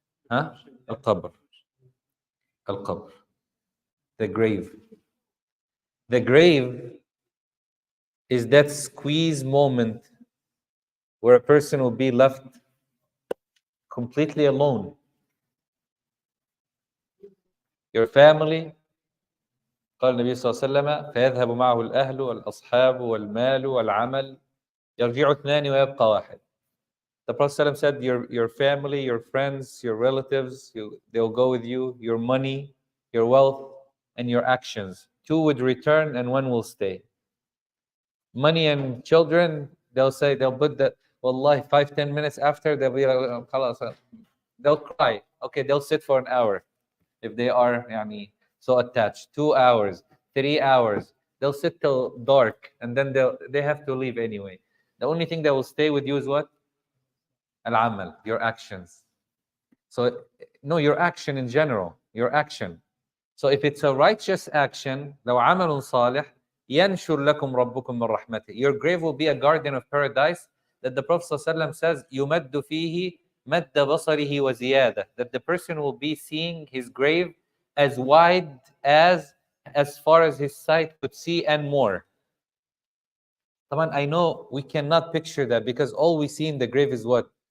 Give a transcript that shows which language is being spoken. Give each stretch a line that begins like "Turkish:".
English: Huh?
Arabic: القبر. القبر.
English: The grave. The grave is that squeeze moment where a person will be left completely alone. Your family,
Arabic: قال النبي صلى الله عليه وسلم فيذهب معه الأهل والأصحاب والمال والعمل يرجع اثنان ويبقى واحد.
English: The Prophet ﷺ said your family, your friends, your relatives, they'll go with you, your money, your wealth, and your actions. Two would return and one will stay. Money and children, they'll put that, wallahi, 5-10 minutes after, they'll be like, خلاص. They'll cry. Okay, they'll sit for an hour if they are so attached. 2 hours, 3 hours. They'll sit till dark and then they have to leave anyway. The only thing that will stay with you is what? Al-amal, your actions. So, no, your action in general, your action. So if it's a righteous action,
Arabic: لو عمل صالح ينشر لكم ربكم من رحمته.
English: Your grave will be a garden of paradise that the Prophet ﷺ says
Arabic: يمد فيه مد بصره وزيادة.
English: That the person will be seeing his grave as wide as far as his sight could see and more. I know we cannot picture that because all we see in the grave is what?